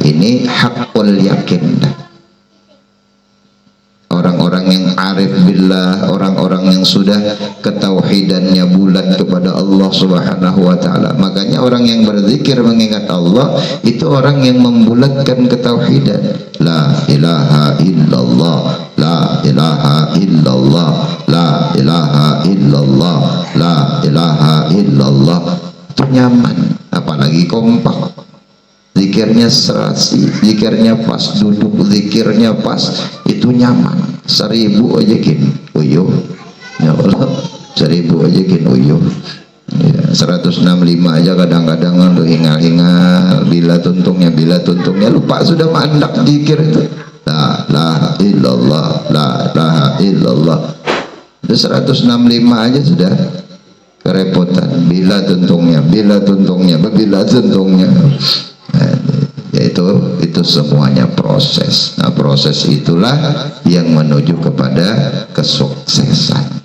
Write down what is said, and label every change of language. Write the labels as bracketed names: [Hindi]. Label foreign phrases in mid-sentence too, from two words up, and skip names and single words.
[Indonesian] Ini [Arabic] حق اليقين. [Indonesian] Orang-orang yang [Arabic] عارف بالله, [Indonesian] orang-orang yang sudah ketauhidannya bulat kepada Allah [Arabic] سبحانه وتعالى. [Indonesian] Makanya orang yang berzikir mengingat Allah itu orang yang membulatkan ketauhidan. [Arabic] لا إله إلا الله لا إله إلا الله لا إله إلا الله لا إله إلا الله. [Indonesian] Itu nyaman, apalagi kompak. Zikirnya serasi, zikirnya pas, duduk zikirnya pas, itu nyaman. [Banjar] 1000 aja kin uyuh, ya Allah, 1000 aja kin uyuh, ya, 165 aja kadang-kadang lu hingal-hingal, bila tuntungnya lupa [Indonesian] sudah mandak zikir itu. [Arabic] لا إله إلا الله لا إله إلا الله. [Indonesian] Udah 165 aja sudah kerepotan. [Banjar] Bila tuntungnya. [Indonesian] Itu semuanya proses. Nah, proses itulah yang menuju kepada kesuksesan.